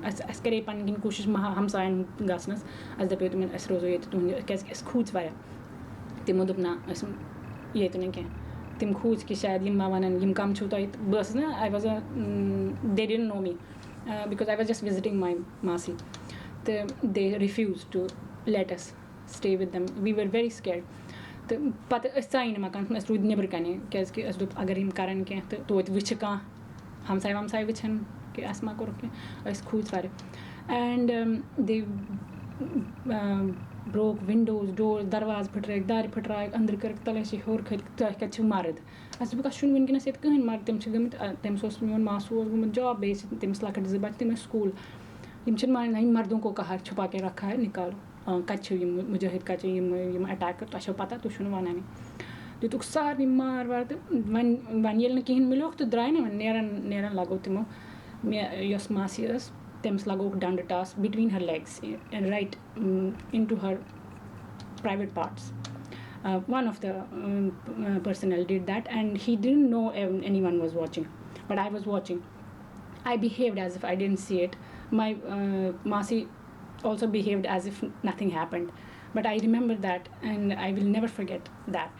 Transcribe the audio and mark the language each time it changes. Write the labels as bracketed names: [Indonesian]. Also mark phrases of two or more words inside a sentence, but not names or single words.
[Kashmiri] اَسہِ کَرے پَنٕنۍ کِنۍ کوٗشِش ہمسایَن گژھنَس. اَسہِ دَپیو تِمَن أسۍ روزو ییٚتہِ تُہُنٛد کیٛازِکہِ أسۍ کھوٗژۍ واریاہ. تِمو دوٚپ نہ أسۍ ییٚتہِ نہٕ کینٛہہ. تِم کھوٗژۍ کہِ شاید یِم ما وَنَن یِم کَم چھُو تۄہہِ. بہٕ ٲسٕس نا [English] I was they didn't know me because I was just visiting my Masi. تہٕ they refuse to let us stay with them. we were very scared. [Kashmiri] تہٕ پَتہٕ أسۍ ژایہِ نہٕ مکانَس منٛز أسۍ روٗدۍ نیٚبرٕ کَنہِ کیٛازِکہِ اَسہِ دوٚپ اگر یِم کَرَن کینٛہہ تہٕ تویتہِ وٕچھِ کانٛہہ ہمساے ومساے وٕچھَن کہِ اَسہِ ما کوٚرُکھ کینٛہہ. أسۍ کھوٗژۍ واریاہ. [English] and they broke windows door [Kashmiri] دَروازٕ پھٕٹرٲیِکھ دارِ پھٕٹرایَکھ أنٛدرٕ کٔرٕکھ تَلے چھِ ہیوٚر کھٔتۍ تۄہہِ کَتہِ چھِو مَرٕد. اَسہِ دوٚپُکھ اَسہِ چھُنہٕ وٕنکٮ۪نَس ییٚتہِ کٕہٕنۍ مَرٕد. تِم چھِ گٔمٕتۍ تٔمِس اوس میون ماسوٗ اوس گوٚمُت جاب بیٚیہِ ٲسۍ تٔمِس لۄکٕٹۍ 2 بَچہٕ تِم ٲسۍ سکوٗل. یِم چھِنہٕ مانان یِم [Urdu] مردوں کو کہا چھُپا کے رکھا ہے نِکالو. [Kashmiri] کَتہِ چھِو یِم مُجٲہِد کَتہِ چھِ یِم اَٹیک کٔر تۄہہِ چھو پَتہ تُہۍ چھُو نہٕ وَنانٕے. دِتُکھ سارنٕے مار وار تہٕ وۄنۍ ییٚلہِ نہٕ کِہیٖنۍ مِلیوکھ تہٕ درٛاے نہٕ وۄنۍ نیران لَگو تِمو. مےٚ یۄس ماسی ٲس تٔمِس لَگووُکھ ڈَنٛڈٕ ٹاس [English] between her legs right in to her private parts. One of the personnel did that and he didn't know anyone was watching, but I was watching. I behaved as if I didn't see it. My Masi also behaved as if nothing happened, but I remember that and I will never forget that.